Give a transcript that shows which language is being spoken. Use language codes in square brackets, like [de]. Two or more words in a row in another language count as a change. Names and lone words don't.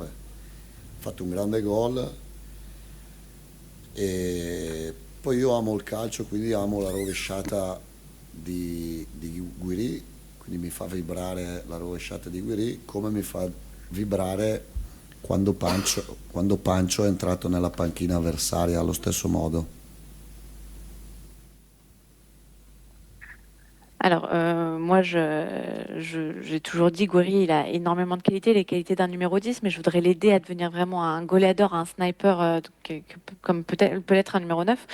[it] Ha fatto un grande gol e poi io amo il calcio, quindi amo la rovesciata di Guiri, quindi mi fa vibrare la rovesciata di Guiri come mi fa vibrare quando Pancio è entrato nella panchina avversaria allo stesso modo. [fr] Alors, moi, j'ai toujours dit, Gouiri, il a énormément de qualités, les qualités d'un numéro 10, mais je voudrais l'aider à devenir vraiment un goleador, un sniper, comme peut l'être un numéro 9.